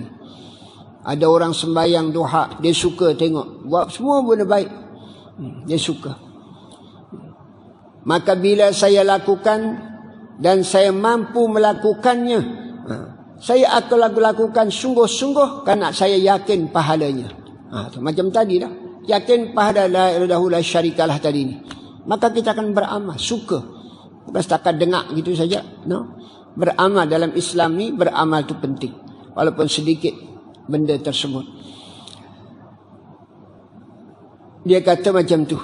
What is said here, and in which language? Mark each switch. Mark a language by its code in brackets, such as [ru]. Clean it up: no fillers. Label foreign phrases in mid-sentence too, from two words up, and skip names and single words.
[ms] Ada orang sembahyang duha, dia suka tengok, buat semua benda baik, dia suka. Maka bila saya lakukan dan saya mampu melakukannya, saya akan lakukan sungguh-sungguh kerana saya yakin pahalanya. Macam tadi dah, yakin pahala [ar] لا إله لا شريك له [ms] tadi ni. Maka kita akan beramal, suka. Bukan setakat dengar gitu saja. No? Beramal dalam Islam ni, beramal tu penting. Walaupun sedikit benda tersebut. Dia kata macam tu.